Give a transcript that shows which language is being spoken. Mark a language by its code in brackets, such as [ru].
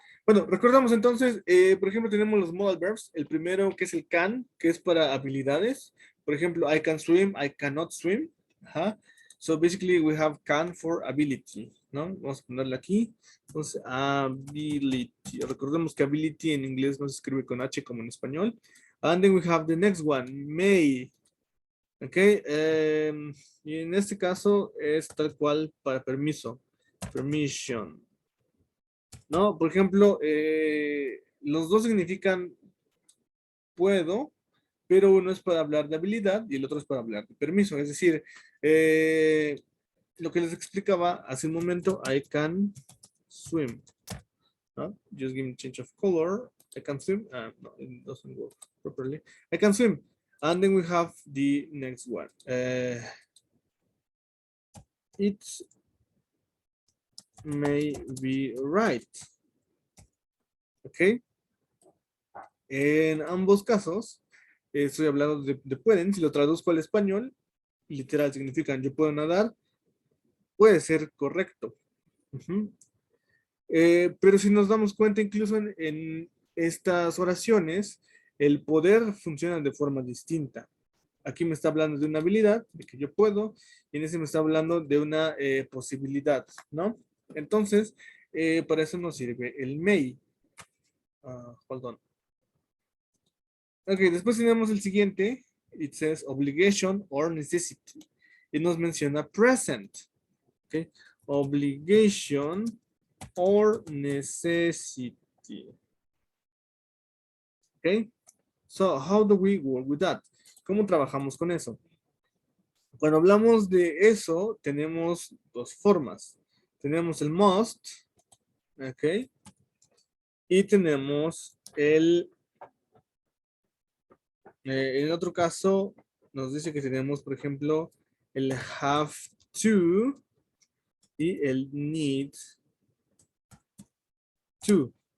[es] Bueno, recordamos entonces, por ejemplo, tenemos los modal verbs. El primero que es el can, que es para habilidades. Por ejemplo, [en] I can swim, I cannot swim. Ajá. So basically we have can for ability, ¿no? [es] Vamos a ponerle aquí. Entonces, ability. Recordemos que ability en inglés no se escribe con H como en español. [en] And then we have the next one, may. Ok. [es] Y en este caso es tal cual para permiso. Permission. ¿No? Por ejemplo, los dos significan puedo, pero uno es para hablar de habilidad y el otro es para hablar de permiso. Es decir, lo que les explicaba hace un momento, [en] I can swim. [es] ¿No? [en] Just give me change of color. I can swim. No, it doesn't work properly. I can swim. And then we have the next one. It may be right. ¿Ok? [es] En ambos casos, estoy hablando de pueden. Si lo traduzco al español, literal significan yo puedo nadar, puede ser correcto. Ujú. Pero si nos damos cuenta, incluso en estas oraciones, el poder funciona de forma distinta. Aquí me está hablando de una habilidad, de que yo puedo, y en ese me está hablando de una posibilidad, ¿no? Entonces, para eso nos sirve el may. [en] Hold on. [es] Ok, después tenemos el siguiente. [en] It says obligation or necessity. [es] Y nos menciona [en] present. Ok, obligation or necessity. Ok, so how do we work with that? [es] ¿Cómo trabajamos con eso? Cuando hablamos de eso, tenemos dos formas. Tenemos el must, ok, y tenemos en otro caso, nos dice que tenemos, por ejemplo, el have to y el need to.